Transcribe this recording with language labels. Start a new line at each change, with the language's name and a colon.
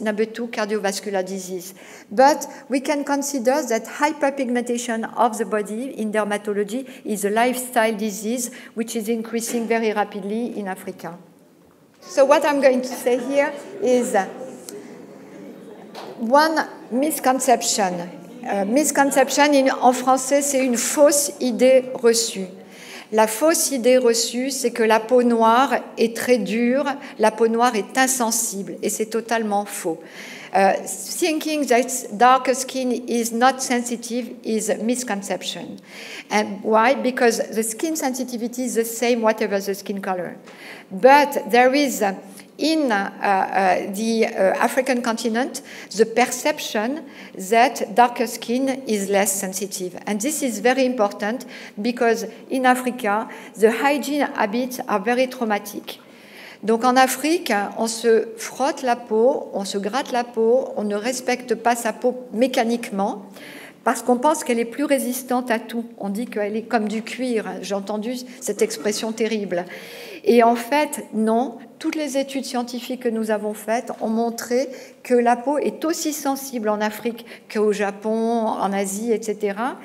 English: Number two, cardiovascular disease. But we can consider that hyperpigmentation of the body in dermatology is a lifestyle disease which is increasing very rapidly in Africa. So what I'm going to say here is one misconception.
French: Misconception, en français, c'est une fausse idée reçue. La fausse idée reçue, c'est que la peau noire est très dure, la peau noire est insensible, et c'est totalement faux.
English: Thinking that darker skin is not sensitive is a misconception. And why? Because the skin sensitivity is the same whatever the skin color. But there is in the African continent the perception that darker skin is less sensitive. And this is very important because in Africa, the hygiene habits are very traumatic.
French: Donc en Afrique, on se frotte la peau, on se gratte la peau, on ne respecte pas sa peau mécaniquement parce qu'on pense qu'elle est plus résistante à tout. On dit qu'elle est comme du cuir. J'ai entendu cette expression terrible. Et en fait, non. Toutes les études scientifiques que nous avons faites ont montré que la peau est aussi sensible en Afrique qu'au Japon, en Asie, etc.